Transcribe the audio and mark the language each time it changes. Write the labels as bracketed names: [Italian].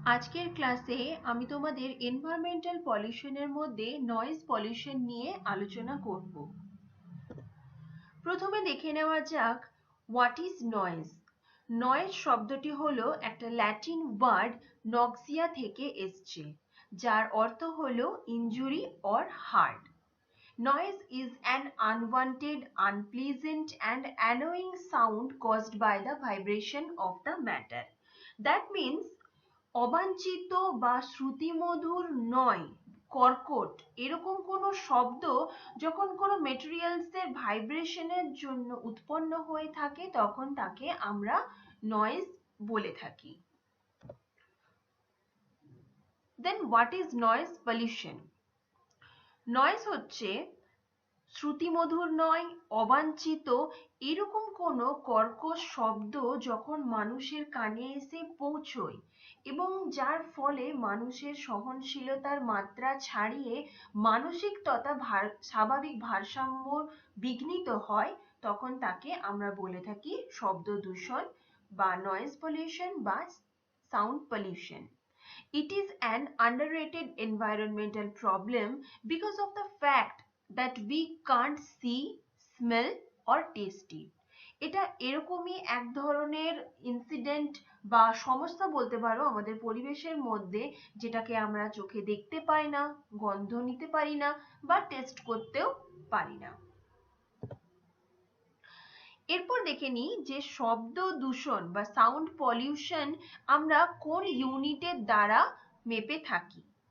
[Bangla] আজকের ক্লাসে আমি তোমাদের এনভায়রনমেন্টাল পলিউশনের মধ্যে নয়েজ পলিউশন নিয়ে আলোচনা করব। প্রথমে দেখে নেওয়া যাক [English] What is noise. [Bangla] নয়েজ শব্দটি হলো একটা ল্যাটিন ওয়ার্ড নক্সিয়া থেকে এসছে, যার অর্থ হলো injury or heart. [English] Noise is an unwanted, unpleasant, and annoying sound caused by the vibration of the matter. That means [Bangla] অবাঞ্ছিত বা শ্রুতিমধুর নয়, কর্কট এরকম কোনো শব্দ যখন কোনো মেটেরিয়ালসের ভাইব্রেশনের জন্য উৎপন্ন হয়ে থাকে তখন তাকে আমরা নয়েজ বলে থাকি। [English] Then what is noise pollution? [Bangla] Noise হচ্ছে শ্রুতিমধুর নয়, অবাঞ্ছিত এরকম কোনো কর্কশ শব্দ যখন মানুষের কানে এসে পৌঁছয় এবং যার ফলে মানুষের সহনশীলতার মাত্রা ছাড়িয়ে মানসিক তথা স্বাভাবিক ভারসাম্য বিঘ্নিত হয়, তখন তাকে আমরা বলে থাকি শব্দ দূষণ বা নয়েজ পলিউশন বা sound pollution. [English] It is an underrated environmental problem because of the fact that we can't see, smell or taste it. [Bangla] এটা এরকমই এক ধরনের ইনসিডেন্ট বা সমস্যা বলতে পারো আমাদের পরিবেশের মধ্যে, যেটাকে আমরা চোখে দেখতে পাই না, গন্ধ নিতে পারি না বা টেস্ট করতেও পারি না। এরপর দেখে নিই যে শব্দ দূষণ বা সাউন্ড পলিউশন আমরা কোন ইউনিটের দ্বারা মেপে থাকি।